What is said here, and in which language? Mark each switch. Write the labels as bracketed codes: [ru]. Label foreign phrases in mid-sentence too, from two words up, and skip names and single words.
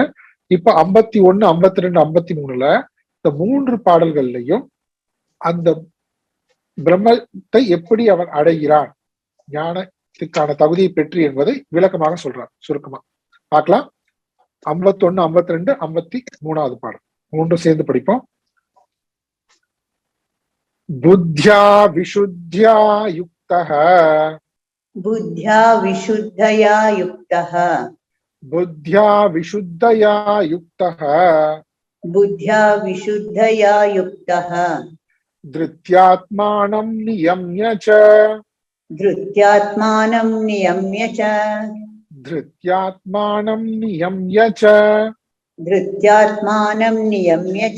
[ta] இப்ப 51, 52, 53ல இந்த 3 பாடல்கள்லையும் அந்த பிரம்மத்தை எப்படி அவன் அடைகிறான், ஞானத்துக்கான தகுதியை பெற்று என்பதை விளக்கமாக சொல்றார். சுருக்கமா பார்க்கலாம். 51, 52, 53வது பாடல் 3 சேர்ந்து படிப்போம். [sa] बुद्ध्या विशुद्ध्या युक्तः, बुद्ध्या विशुद्धया युक्तः, बुद्ध्या विशुद्धया युक्तः बुद्ध्या विशुद्धया युक्तः धृत्यात्मानं नियम्य च धृत्यात्मानं नियम्य च धृत्यात्मानं नियम्य च धृत्यात्मानं नियम्य च